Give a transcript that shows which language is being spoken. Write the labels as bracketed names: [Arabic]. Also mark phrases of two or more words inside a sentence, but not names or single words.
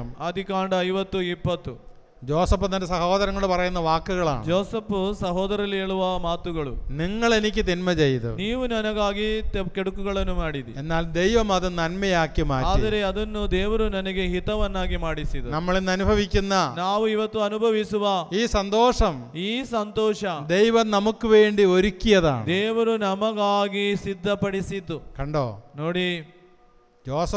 [Kannada] ಆದಿಕಾಂಡ 50:20. [Malayalam] ജോസഫ് തന്റെ സഹോദരങ്ങളോട് പറയുന്ന വാക്കുകളാണ്. [Kannada] ಜೋಸಫ್ ಸಹೋದರಲ್ಲಿ ಹೇಳುವ ಮಾತುಗಳು, [Malayalam] നിങ്ങൾ എനിക്ക് തിന്മ ചെയ്തു, [Kannada] ನೀವು ನನಗಾಗಿ ಕೆಡುಕುಗಳನ್ನು ಮಾಡಿದಿ, [Malayalam] എന്നാൽ ദൈവം അത് നന്മയാക്കി മാറ്റി. [Kannada] ಆದರೆ ಅದನ್ನು ದೇವರು ನನಗೆ ಹಿತವನ್ನಾಗಿ ಮಾಡಿಸಿದರು. [Malayalam] നമ്മൾ ഇന്ന് അനുഭവിക്കുന്ന [Kannada] ನಾವು ಇವತ್ತು ಅನುಭವಿಸುವ [Malayalam] ഈ സന്തോഷം [Kannada] ಈ ಸಂತೋಷ [Malayalam] ദൈവം നമുക്ക് വേണ്ടി ഒരുക്കിയതാണ്. [Kannada] ದೇವರು ನಮಗಾಗಿ ಸಿದ್ಧಪಡಿಸಿದ್ದು. [Malayalam] കണ്ടോ? [Kannada] ನೋಡಿ,